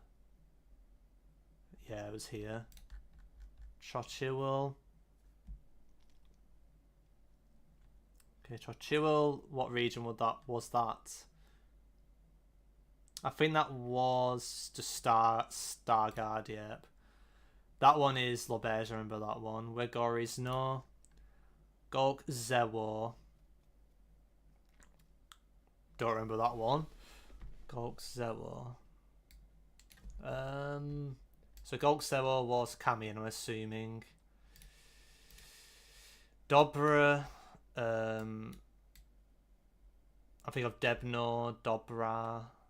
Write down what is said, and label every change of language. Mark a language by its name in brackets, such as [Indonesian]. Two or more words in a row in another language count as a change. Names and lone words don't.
[English] Yeah, it was here. Chochiwal. Okay, Chochiwal. What region was that? I think that was just Stargard, yep. That one is Lobez, I remember that one. Wegoris, no. Golk Zewar. Don't remember that one. Golk Zewar. So Golk Zewar was Camion, I'm assuming. Dobra. I think of Debno, Dobra.